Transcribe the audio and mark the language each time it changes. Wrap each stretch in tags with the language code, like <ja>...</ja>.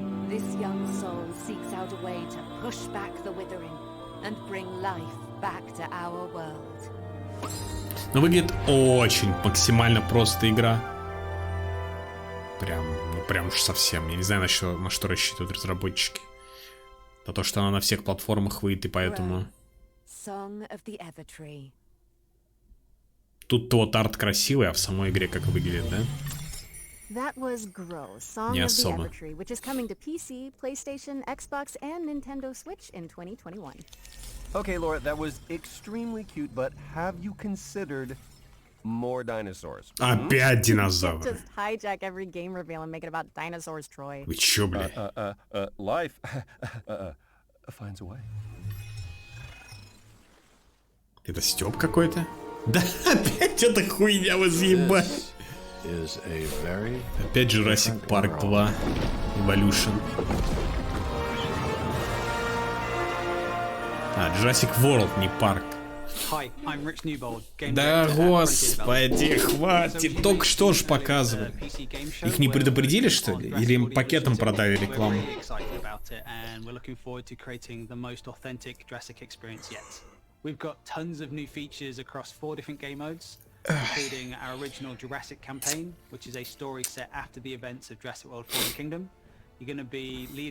<en>This young soul seeks out a way to push back the withering and bring life back to our world.</en> <ru>Но выглядит очень максимально просто игра. Прям уж совсем. Я не знаю, на что рассчитывают разработчики. На то, что она на всех платформах выйдет, и поэтому... Тут-то вот арт красивый, а в самой игре как выглядит, да?</ru> <en>That was Grow, Song</en> <ru>Не</ru> <en>of the</en> <ru>особо.</ru> <en>Evertree, which is coming to PC, PlayStation, Xbox, and Nintendo Switch in 2021. Okay, Laura, that was extremely cute, but have you considered more dinosaurs?</en> <ru>Опять динозавры.</ru> <en>Just hijack every game reveal and make it about dinosaurs, Troy.</en> <ru>Вы чё, бля?</ru> <en>Life finds a way.</en> <ru>Это Стёб какой-то? Да, опять эта хуйня возъебать. Опять Jurassic Park 2 Evolution. Jurassic World, не парк. Да господи, хватит. Только что ж показывали. Их не предупредили, что ли? Или им пакетом продали рекламу?</ru> <en>We've got tons of new features across 4 different game modes, including our original Jurassic campaign, which is a story set after the events of Jurassic World Fallen Kingdom. You're going to be leading</en>